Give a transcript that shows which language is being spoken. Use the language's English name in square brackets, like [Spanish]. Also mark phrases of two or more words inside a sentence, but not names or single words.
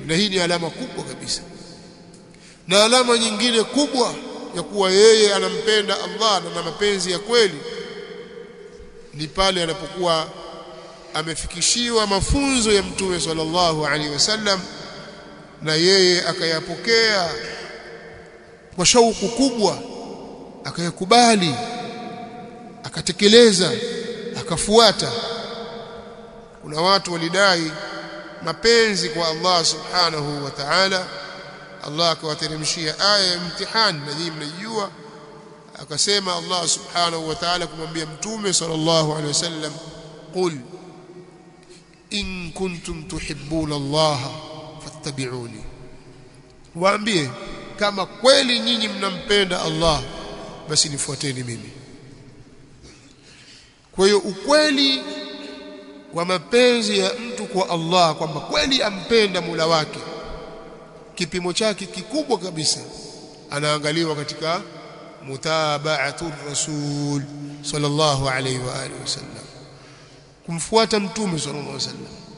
[Swahili] Na hii ni alama kubwa kabisa. Na alama nyingine kubwa ya kuwa yeye anampenda Allah na mapenzi ya kweli ni pale anapokuwa amefikishiwa mafunzo ya mtume [Arabic] صلى الله عليه وسلم [Swahili] na yeye akayapokea kwa shauku kubwa, akayakubali, akatekeleza, akafuata. Kuna watu walidai mapenzi kwa Allah [Arabic] سبحانه وتعالى, [Swahili] Allah akawateremshia aya ya mtihani, na nyinyi mnajua. [Arabic] Akasema الله سبحانه وتعالى [Swahili] kumwambia mtume [Arabic] صلى الله عليه وسلم قل إن كنتم تحبون الله فاتبعوني, [Swahili] waambie kama kweli nyinyi mnampenda Allah basi nifuateni mimi. Kwa hiyo ukweli wa mapenzi ya mtu kwa Allah, kwamba kweli ampenda Mola wake, kipimo chake kikubwa kabisa anaangaliwa katika [Arabic] متابعة الرسول صلى الله عليه وآله وسلم, [Swahili] kumfuata mtume [Arabic] صلى الله عليه وسلم.